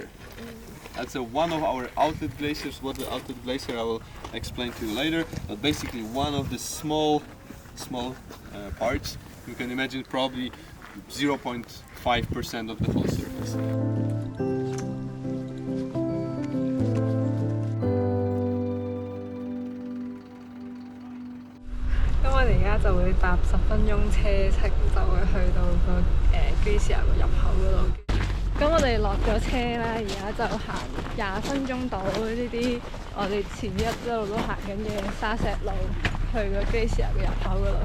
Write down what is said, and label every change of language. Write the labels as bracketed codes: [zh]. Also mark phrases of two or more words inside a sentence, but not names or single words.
[en] That's one of our outlet glaciers. What the outlet glacier I will explain to you later. But basically one of the small parts. You can imagine probably 0.5% of the whole surface. [yue] 我哋而家就會搭10分鐘車程，就會去到個glacier 個入口嗰度。咁我哋落咗車啦，而家就行20分鐘到呢啲我哋前一路都行緊嘅沙石路，去個 glacier 嘅入口嗰度。